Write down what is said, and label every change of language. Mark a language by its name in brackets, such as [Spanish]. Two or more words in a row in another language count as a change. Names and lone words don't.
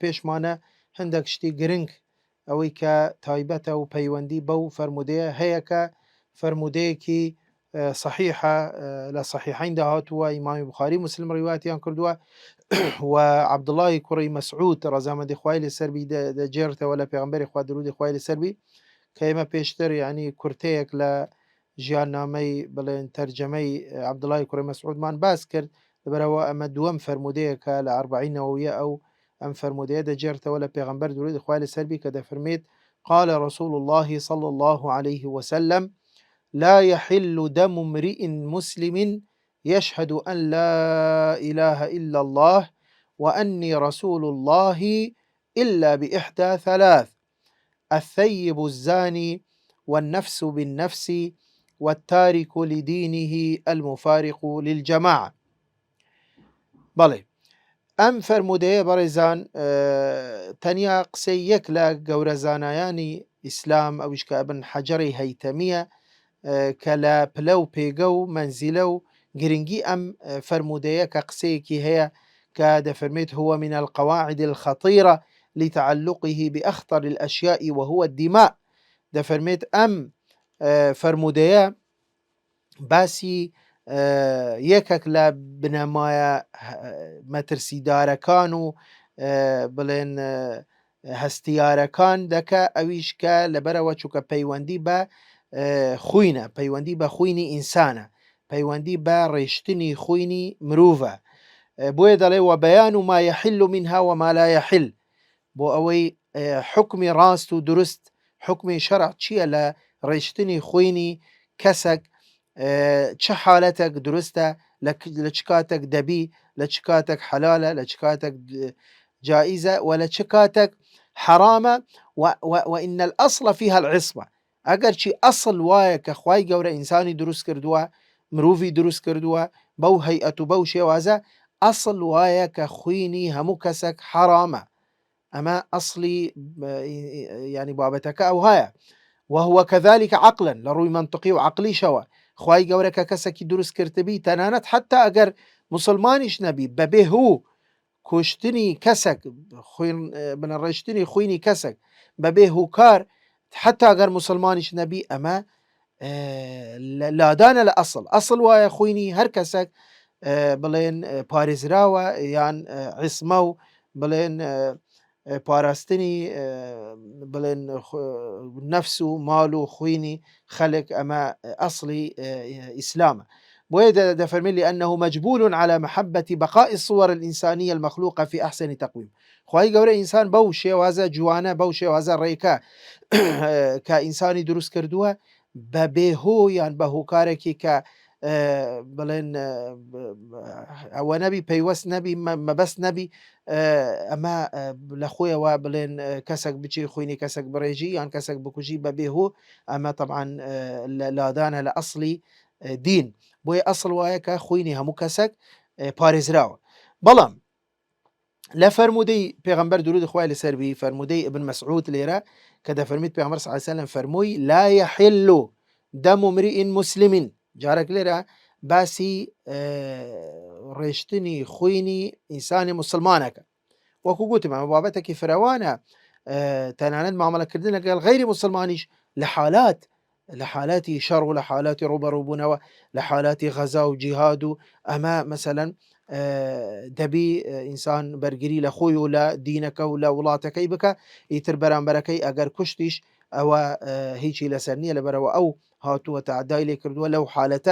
[Central Kurdish] پێشمانە هەندێک شتی گرنگ ئەوەی کە تایبەتە و پەیوەندی بەو فەرمودەیە هەیە کە فەرمودەیەکی صحیحە لە صحیحین داهاتووە، ئیمامی بوخاری مسلم ڕیواتیان کردووە و عەبدوڵڵاهی کوڕی مەسعود ڕەزامەندی خوای لەسەر بی دەجێڕتەوە لە پێغەمبەری خوا درودی خوای لەسەر بی، کە ئێمە پێشتر یعنی کورتەیەک لە ژیاننامەی بڵێن تەرجەمەی عەبدوڵڵاهی کوڕی مەسعودمان باس کرد، لەبەرەوە ئەمە دووەم فەرمودەیەکە لە ئەربعین نەوەویە. ئەو ئەم فەرمودەیە دەجێڕتەوە لە پێغەمبەر درودی خوای لەسەر بی کە دەفەرمێت: [Arabic] قال رسول الله صلى الله عليه وسلم لا يحل دم امرئ مسلم يشهد أن لا إله إلا الله وأني رسول الله إلا بإحدى ثلاث: الثيب الزاني، والنفس بالنفس، والتارك لدينه المفارق للجماعة. [Central Kurdish] بەڵێ، ئەم فەرمودەیە بەڕێزان تەنیا قسەی یەک لە گەورە زانایانی ئیسلام ئەویش کە ئەبن حەجەری هەیتەمیە کە لە پلە و پێگە و مەنزیلە و گرنگی ئەم فەرمودەیە کە قسەیەکی هەیە کە دەفەرمێت: [Arabic] هو من القواعد الخطيرة لتعلقه بأخطر الأشياء وهو الدماء. [Central Kurdish] دەفەرمێت ئەم فەرمودەیە باسی یەکێک لە بنەمایە مەترسیدارەکان و بڵێن هەستیارەکان دەکە، ئەویش کە لەبەرەوە چووکە پەیوەندی بە خوینە، پەیوەندی بە خوینی ئینسانە، پەیوەندی بە ڕێشتنی خوینی مرۆڤە. بۆیە دەڵێ: [Arabic] وبەیان ما يحل منها وما لا يحل، [Central Kurdish] بۆ ئەوەی حکمی ڕاست و دروست، حکمی شەرع چییە لە ڕێشتنی خوینی کەسێک، چه حالەتێک دروستە، لە چ کاتێک دەبی، لە چ کاتێک حەلالە، لە چ کاتێک جائزە و لە چ کاتێک حرامە. [Arabic] وإن الأصل فيها العصمة. [Central Kurdish] ئەگەر چی ئەسڵ وایە کە خوای گەورە ئینسانی دروست کردووە، مرۆڤی دروست کردووە بەو هەیئەت و بەو شێوازە، ئەسڵ وایە کە خوینی هەموو کەسێک حرامە. ئەمە ئەسڵی ینی بابەتەکە ئەو هەیە. [Arabic] وهو كذلك عقلا، [Central Kurdish] لە ڕووی منطقی و عقلیشەوە خوای گەورە کە کەسێکی دروست کردبی، تەنانەت حتا ئەگەر مسلمانیش نەبی، بەبێ هوو کوشتنی کەسێک، بنەڕێشتنی خوینی کەسێک بەبێ هوکار، حتا ئەگەر مسلمانیش نەبی، ئەمە لادانە لە ئەسڵ وایە خوینی هەر کەسێک بڵێن پارێزراوە یان عیسمە و بڵێن پاراستنی بڵێن نەفس و ماڵ و خوینی خەڵک، ئەمە ئەسڵی ئیسلامە. بۆیە دەفەرمێت: [Arabic] لأنه مجبول على محبة بقاء الصور الإنسانية المخلوقة في أحسن تقويم. [Central Kurdish] خوای گەورە ئینسان بەو شێوازە جوانە، بەو شێوازە ڕێکە کە ئینسانی دروست کردووە، بە بێهۆ یان بە هۆکارێکی کە بڵێن ئەوە نەبی، پەیوەست نەبی، مەبەست نەبی، ئەمە لە خۆیەوە بڵێن کەسێک بچی خوینی کەسێک بڕێژی یان کەسێک بکوژی بە بێهۆ، ئەمە طبعاً لادانە لە ئەسڵی دین. بۆیە ئەسڵ وایە کە خوینی هەموو کەسێک پارێزراوە. بەڵام لە فەرمودەی پێغەمبەر درودی خوای لەسەر بی، فەرمودەی ئیبن مەسعود لێرە کە دەفەرمێت پێغەمبەر [Arabic] صلی الله علیه وسلم [Central Kurdish] فەرمووی: [Arabic] لا يحل دم امرئ مسلم. [Central Kurdish] جارێک لێرە باسی ڕێشتنی خوینی ئینسانی مسلمانەکە. وەکو گوتم، ئەمە بابەتێکی فراوانە، تەنانەت مامەڵەکردن لەگەڵ غەیری مسلمانیش لە حالاتی شەڕ و لە حالاتی ڕوبەڕووبوونەوە، لە حالاتی غەزا و جیهاد و ئەمە مەسەلەن دەبی ئینسان بەرگری لە خۆی و لە دینەکە و لە وڵاتەکەی بکە، ئیتر بەرامبەرەکەی ئەگەر کوشتیش ئەوە هیچی لەسەر نییە، لەبەرەوە ئەو هاتووە تەعەدای لێ کردووە لەو حالەتە.